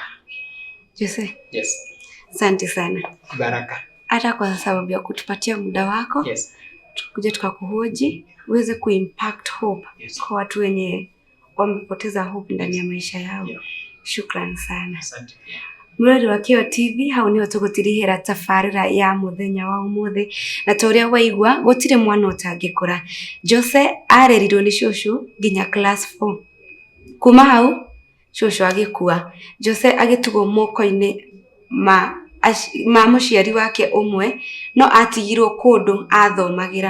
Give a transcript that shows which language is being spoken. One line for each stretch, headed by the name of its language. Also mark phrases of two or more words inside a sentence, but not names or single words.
Swahili: Jose. Yes. Asante sana. Baraka. Hata kwa sababu ya kutupatia muda wako. Yes. Tukuje tukakuhoji uweze kuimpact hope kwa watu wenye wamepoteza hope ndani ya maisha yao. Yeah. Shukrani sana. Asante.
Kikuyu: Murori wa Kio TV hau niho tugutirihira tafarira ya muthenya wa umuthi na toria waigwa gutire mwana utangikura. Jose arerirwo ni shushu nginya class 4. Kuma hau shushu agikua. Jose agitugwo moko-ini ma muciari wake umwe no atigirwo kundu athomagira.